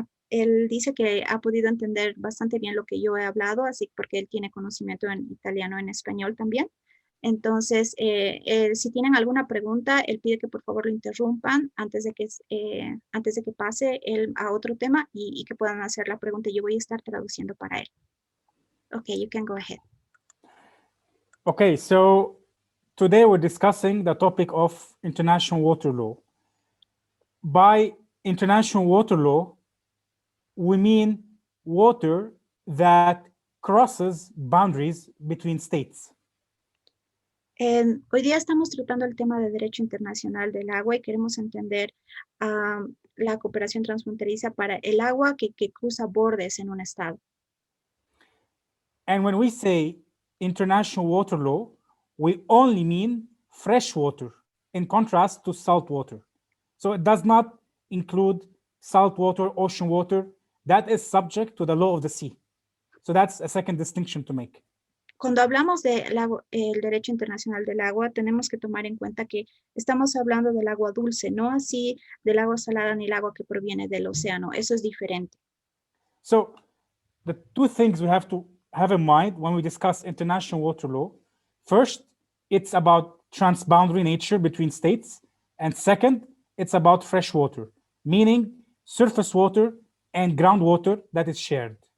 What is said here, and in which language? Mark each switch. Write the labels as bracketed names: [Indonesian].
[Spanish] Él dice que ha podido entender bastante bien lo que yo he hablado, así porque él tiene conocimiento en italiano, en español también. Entonces, si tienen alguna pregunta, él pide que por favor lo interrumpan antes de que pase él a otro tema y que puedan hacer la pregunta. Yo voy a estar traduciendo para él. [English] Okay, you can go ahead. Okay, so today we're discussing the topic of international water law. By international water law, we mean water that crosses boundaries between states. [Spanish] Hoy día estamos tratando el tema de derecho internacional del agua y queremos entender la cooperación transfronteriza para el agua que cruza bordes en un estado. [English] And when we say international water law, we only mean fresh water in contrast to salt water. So it does not include salt water, ocean water. That is subject to the law of the sea. So that's a second distinction to make. [Spanish] Cuando hablamos del derecho internacional del agua, tenemos que tomar en cuenta que estamos hablando del agua dulce, no así del agua salada ni el agua que proviene del océano. Eso es diferente. [English] So the two things we have to have in mind when we discuss international water law. First, it's about transboundary nature between states. And second, it's about fresh water, meaning surface water and groundwater that is shared.